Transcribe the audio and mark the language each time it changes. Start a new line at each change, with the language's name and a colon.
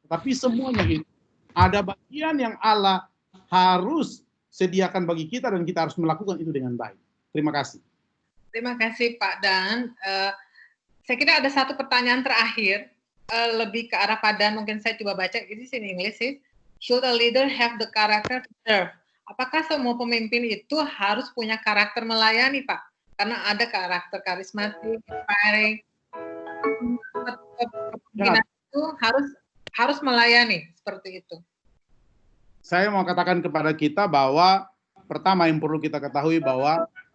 Indonesian: Tapi semuanya itu ada bagian yang Allah harus sediakan bagi kita dan kita harus melakukan itu dengan baik. Terima kasih. Terima kasih Pak Dan. Saya kira ada satu pertanyaan terakhir, lebih ke arah Pak Dan, mungkin saya coba baca, ini
English: in English
Indonesian: sih.
English: Should a leader have the character to serve?
Indonesian: Apakah semua pemimpin itu harus punya karakter melayani, Pak? Karena ada karakter karismatik, inspiring, kepemimpinan itu harus melayani, seperti itu. Saya mau katakan kepada kita bahwa pertama yang perlu kita ketahui bahwa